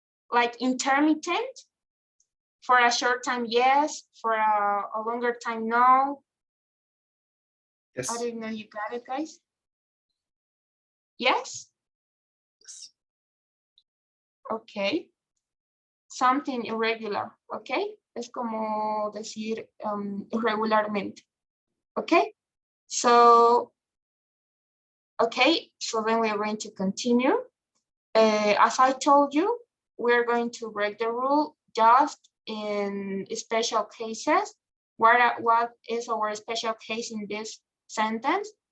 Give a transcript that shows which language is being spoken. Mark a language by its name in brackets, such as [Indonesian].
[English] Like intermittent. For a short time, yes. For a longer time, no. Yes. I didn't know you got it, guys. Yes? Yes. Okay. Something irregular, okay? [Spanish] Es como decir irregularmente, okay? [English] So, okay, so then we are going to continue. As I told you, we're going to break the rule just in special cases. What is our special case in this sentence?